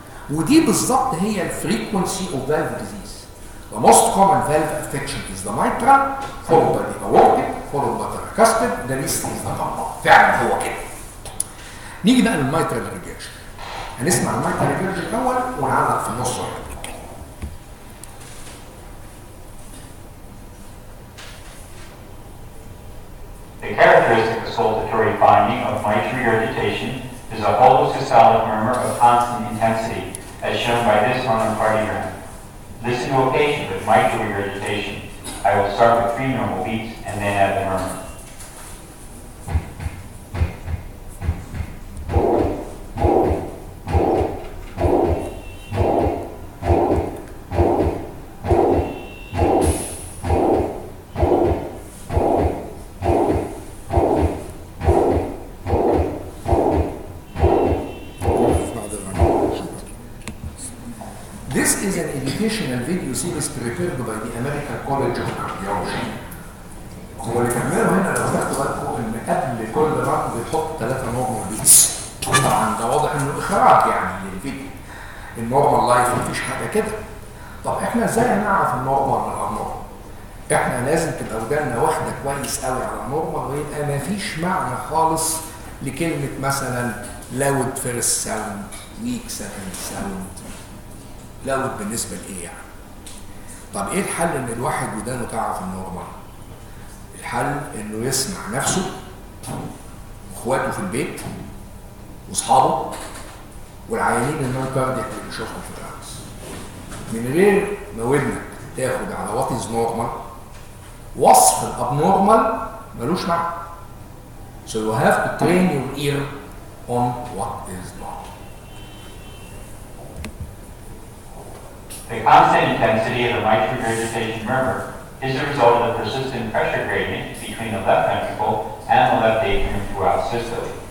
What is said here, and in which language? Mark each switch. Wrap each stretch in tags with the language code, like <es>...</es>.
<ar>ودي بالظبط هي الفريكونسي</ar> <en>of valve disease. The most common valve affection is the mitral, followed by the aortic, followed by the tricuspid, the least is the pulmonary.</en> <ar>فعلا هو كده. نيجي بقى للميترال ريجرجن. هنسمع الميترال ريجرجن الأول ونعلق في النص واحد.</ar> <en>The characteristic auscultatory finding of mitral regurgitation is a holosystolic murmur of constant intensity, as shown by this monocardiogram. Listen to a patient with mitral regurgitation. I will start with 3 normal beats and then add the murmur. educational video series prepared by the American College of Cardiology.</en> <ar>هو اللي كملوا هنا لو تاخدوا بالكم ان قبل كل رقم بيحط 3 نورمال بيتس. طبعا ده واضح انه اخراج يعني للفيديو. النورمال لايف مفيش حاجه كده. طب احنا ازاي هنعرف النورمال من الابنورمال؟ احنا لازم تبقى وداننا واحده كويس قوي على النورمال ويبقى مفيش معنى خالص لكلمه مثلا</ar> <en>Loud first sound, weak second sound.</en> <ar>لاود بالنسبه لايه يعني؟ طب ايه الحل ان الواحد ودانه تعرف النورمال؟ الحل انه يسمع نفسه واخواته في البيت واصحابه والعيانين النون كاردياك اللي بيشوفهم في الرأس من غير ما ودنك تاخد على</ar> <en>What is normal.</en> <ar>وصف الابنورمال ملوش معنى.</ar> <en>So you have to train your ear on what is normal. The constant intensity of the mitral regurgitation murmur is the result of the persistent pressure gradient between the left ventricle and the left atrium throughout systole.</en>